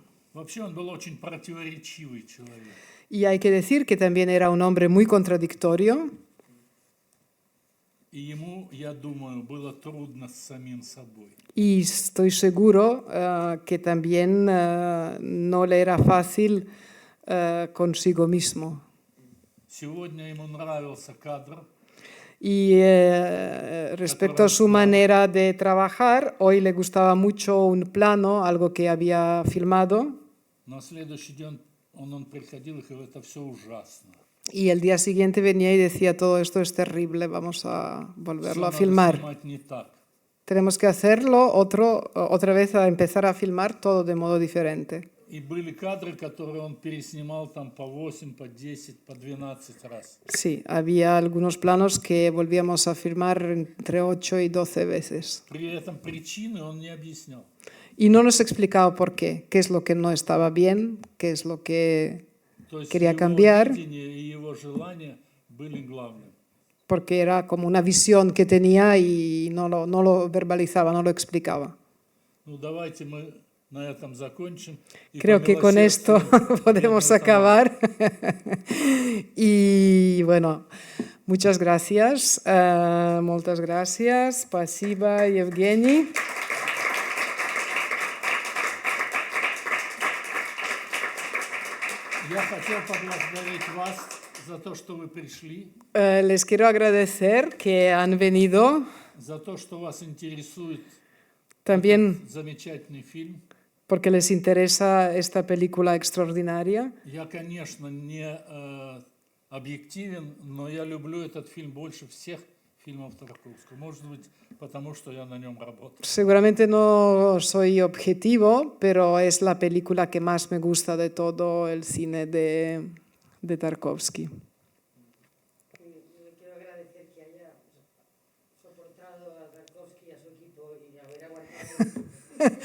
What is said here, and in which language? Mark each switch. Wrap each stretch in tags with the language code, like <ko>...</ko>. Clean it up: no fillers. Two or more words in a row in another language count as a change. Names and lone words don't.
<ru>Вообще он был очень противоречивый человек.</ru> <es>Y hay que decir que también era un hombre muy contradictorio.</es> <ru>И ему, я думаю, было трудно с самим собой.</ru> <es>Y estoy seguro que también no le era fácil consigo mismo.</es> <ru>Сегодня ему нравился кадр.</ru> <es>Y respecto a su manera de trabajar, hoy le gustaba mucho un plano, algo que había filmado.</es> <ru>На следующий день он приходил и говорил, это все ужасно.</ru> <es>Y el día siguiente venía y decía, todo esto es terrible, vamos a volverlo a filmar. Tenemos que hacerlo otra vez, a empezar a filmar todo de modo diferente.</es> <ru>И были кадры, которые он переснимал там по 8, по 10, по 12 раз.</ru> <es>Sí, había algunos planos que volvíamos a filmar entre 8 y 12 veces.</es> <ru>При этом причины он не объяснял.</ru> <es>Y no nos explicaba por qué es lo que no estaba bien, qué es lo que quería cambiar.</es> <ru>И его желания были главным.</ru> <es>Porque era como una visión que tenía y no lo verbalizaba, no lo explicaba.</es> <ru>Ну, давайте мы на этом закончим.</ru> <es>Creo que con esto podemos acabar. Y bueno, muchas gracias.</es> <ca>Moltes gràcies.</ca> <ru>Спасибо, Евгений. Я хотел поблагодарить вас за то, что вы пришли.</ru> <es>Les quiero agradecer que han venido.</es> <ru>За то, что вас интересует</ru> <es>También</es> <ru>замечательный фильм.</ru> <es>Porque les interesa esta película extraordinaria.</es> <ru>Я, конечно, не объективен, но я люблю этот фильм больше всех фильмов Тарковского. Может быть, потому что я на нем работал.</ru> <es>Seguramente no soy objetivo, pero es la película que más me gusta de todo el cine de Tarkovsky. Le quiero agradecer que haya soportado a Tarkovsky y a su equipo y haber aguantado.</es>